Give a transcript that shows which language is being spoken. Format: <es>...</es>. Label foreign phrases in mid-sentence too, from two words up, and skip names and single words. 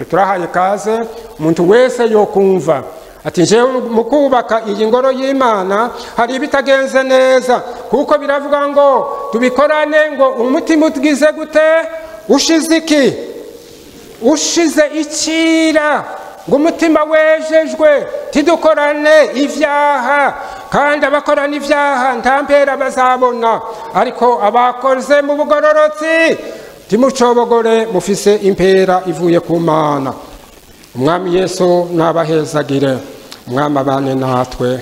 <rn>Turahaye kaze umuntu wese yo kumva ati jewe mu kubaka iyi ngoro y'Imana hari ibitagenze neza, kuko biravuga ngo tubikorane ngo umutima utgize gute? Ushize iki? Ushize ikira, ngo umutima wejejwe. Tidukorane ivyaha, kandi abakorana ivyaha nta mpera bazabona, ariko abakoze mu bugororotsi timucobogore, mufise impera ivuye ku Mana. Umwami Yesu nabahezagire. Umwami abane natwe.</rn>